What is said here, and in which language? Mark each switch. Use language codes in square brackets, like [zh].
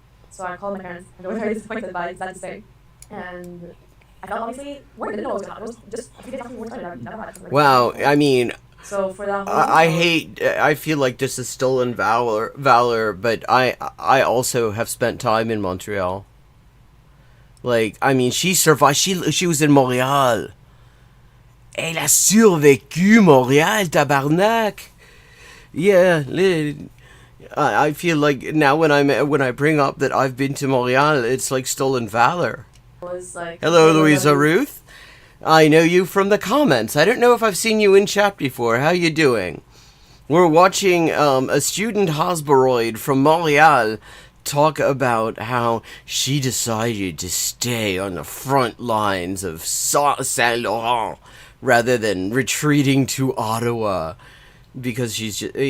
[en] So I called my parents, and they were very disappointed by that to say. And I felt obviously worried. I didn't know what was going on. It was just a few days after we were started. I've never had something like Wow, that. I mean, So for that whole I feel like this is stolen valor, but I also have spent time in Montreal. Like, I mean, she survived. She was in Montreal. [fr] Elle a survécu Montréal, tabarnak. [en] Yeah, I feel like now when I bring up that I've been to Montreal, it's like stolen valor. was like, Hello, Louisa Ruth. I know you from the comments. I don't know if I've seen you in chat before. How you doing? We're watching a student Hasboroid from Montreal talk about how she decided to stay on the front lines of Saint Laurent rather than retreating to Ottawa because she's just.